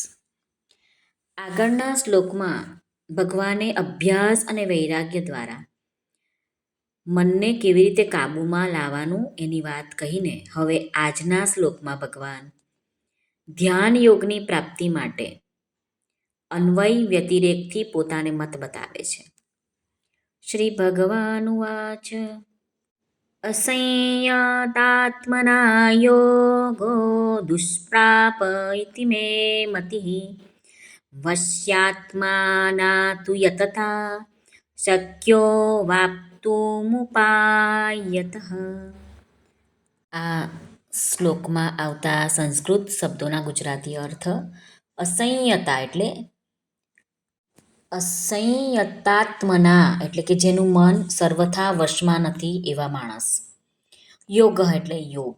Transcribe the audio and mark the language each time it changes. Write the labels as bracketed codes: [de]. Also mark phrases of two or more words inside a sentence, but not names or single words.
[gu] આગળના શ્લોકમાં ભગવાને અભ્યાસ અને વૈરાગ્ય દ્વારા મનને કેવી રીતે કાબૂમાં લાવવાનું એની વાત કહીને હવે આજના શ્લોકમાં ભગવાન ધ્યાન યોગની પ્રાપ્તિ માટે અન્વય વ્યતિરેકથી પોતાને મત બતાવે છે. [sa] શ્રી ભગવાનુવાચ असंयतात्मना योगो दुष्प्राप इति मे मतिः वश्यात्माना तु यतता शक्यो वाप्तुमुपायतः. [gu] આ શ્લોકમાં આવતા સંસ્કૃત શબ્દોના ગુજરાતી અર્થ અસંયતા એટલે અસંયતાત્મના એટલે કે જેનું મન સર્વથા વશમાં નથી એવા માણસ. યોગ એટલે યોગ.